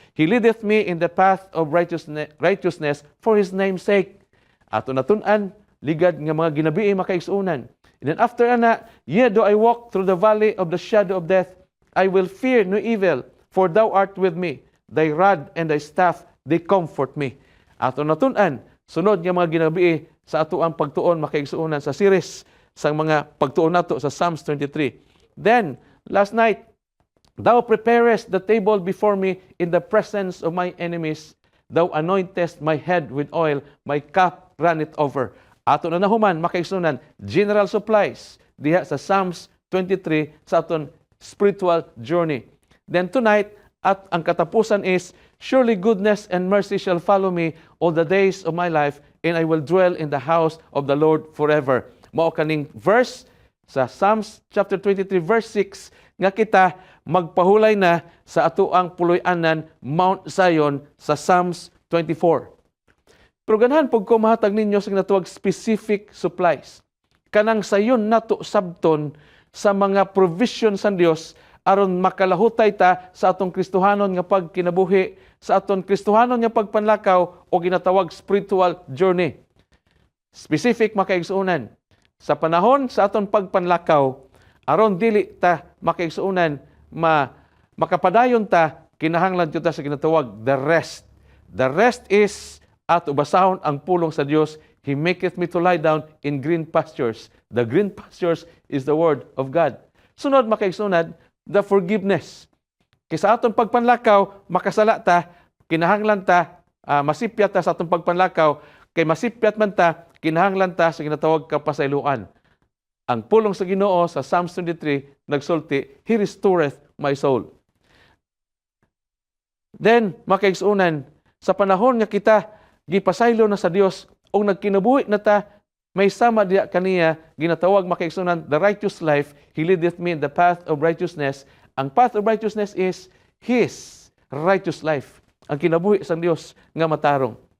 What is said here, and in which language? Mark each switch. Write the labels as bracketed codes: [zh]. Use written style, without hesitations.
[en] He leadeth me in the path of righteousness for His name's sake. [ceb] Ato natun-an, ligad nga mga ginabii makaigsuunan. [en] And then after ana, yea, though I walk through the valley of the shadow of death, I will fear no evil, for Thou art with me. Thy rod and Thy staff, they comfort me. [ceb] Ato natun-an, sunod nga mga ginabii sa ato ang pagtuon makaigsuunan sa series sa mga pagtuon nato sa Psalms 23. [en] Then, last night, Thou preparest the table before me in the presence of my enemies. Thou anointest my head with oil, my cup runneth over. [ceb] Ato na nahuman, makaigsunan, general supplies diha sa Psalms 23 sa aton spiritual journey. [en] Then tonight, at [ceb] ang katapusan [en] is, surely goodness and mercy shall follow me all the days of my life, and I will dwell in the house of the Lord forever. [ceb] Mao kaning verse sa Psalms chapter 23 verse 6 nga kita magpahulay na sa ato ang puloy-anan Mount Zion sa Psalms 24. Pero ganahan pag ko mahatag ninyo sa ginatawag specific supplies. Kanang sayon nato sabton sa mga provision sa Dios aron makalahutay ta sa atong Kristohanon nga pagkinabuhi, sa aton Kristohanon nga pagpanlakaw o ginatawag spiritual journey. Specific makaigsuunan. Sa panahon sa aton pagpanlakaw, aron dili ta makaigsuunan makapadayon ta, kinahanglan ta sa ginatawag the rest. The rest is ato basahon ang pulong sa Dios. [en] He maketh me to lie down in green pastures. The green pastures is the word of God. [ceb] Sunod makaigsunan, the forgiveness. Kaysa atong pagpanlakaw, makasala ta, kinahanglan ta, masipyat ta sa atong pagpanlakaw, kay masipyat man ta, kinahanglan ta sa ginatawag kapasayloan. Ang pulong sa Ginoo sa Psalms 23 nagsulti, [en] He restoreth my soul. [ceb] Then, makaigsunan, sa panahon nga kita gipasaylo na sa Dios o nagkinabuhi na ta, may sama diya kaniya, ginatawag makaigsunan, the righteous life, [en] He leadeth me in the path of righteousness. Ang path of righteousness is His righteous life. [ceb] Ang kinabuhi sa Dios nga matarong.